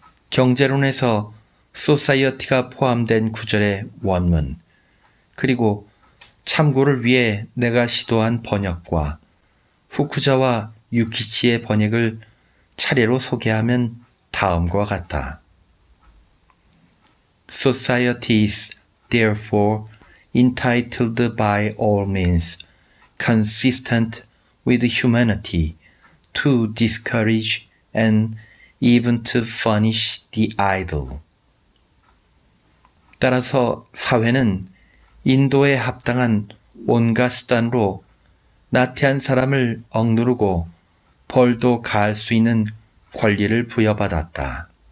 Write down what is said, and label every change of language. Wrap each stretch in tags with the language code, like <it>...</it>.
<ko>경제론에서 society가 포함된 구절의 원문, 그리고 참고를 위해 내가 시도한 번역과 후쿠자와 유키치의 번역을 차례로 소개하면 다음과 같다.</ko> <en>Society is therefore entitled by all means consistent with humanity to discourage and even to punish the idle.</en> <ko>따라서 사회는 인도에 합당한 온갖 수단으로 나태한 사람을 억누르고 벌도 가할 수 있는 권리를 부여받았다.</ko>